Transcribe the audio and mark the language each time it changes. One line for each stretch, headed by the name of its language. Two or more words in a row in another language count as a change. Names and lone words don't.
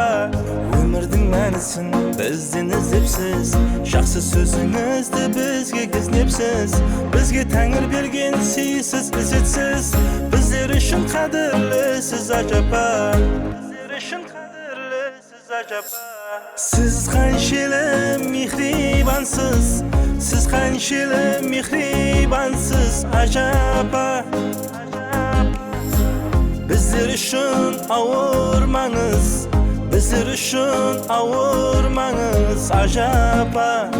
Kazakh: Өмірдің мәнісін бізден іздепсіз, жақсы сөзіңізді бізге кізнепсіз. Бізге тәңір берген сыйсыз ізетсіз, біздер үшін қадірлі сіз ажапа. Біздер үшін қадірлі сіз ажапа.
Uzbek: Siz qanchalik mehribansiz, siz qanchalik mehribansiz ajaba. Bizler uchun avurmangiz, bizler uchun avurmangiz ajaba.